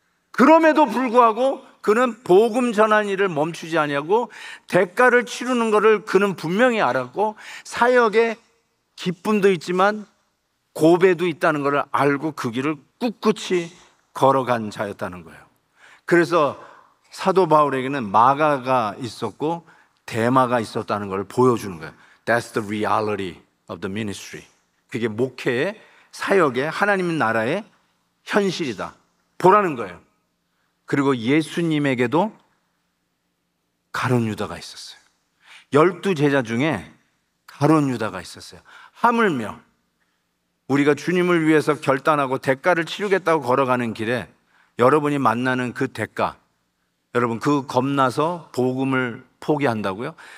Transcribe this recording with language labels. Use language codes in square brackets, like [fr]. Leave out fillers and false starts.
[ko] 그럼에도 불구하고 그는 복음 전하는 일을 멈추지 아니하고 대가를 치르는 것을 그는 분명히 알았고, 사역에 기쁨도 있지만 고배도 있다는 것을 알고 그 길을 꿋꿋이 걸어간 자였다는 거예요. 그래서 사도 바울에게는 마가가 있었고 대마가 있었다는 걸 보여주는 거예요. [en] That's the reality of the ministry. [ko] 그게 목회의, 사역의, 하나님 나라의 현실이다 보라는 거예요. 그리고 예수님에게도 가룟 유다가 있었어요. 12제자 중에 가룟 유다가 있었어요. 하물며 우리가 주님을 위해서 결단하고 대가를 치르겠다고 걸어가는 길에 여러분이 만나는 그 대가, 여러분 그 겁나서 복음을 포기한다고요?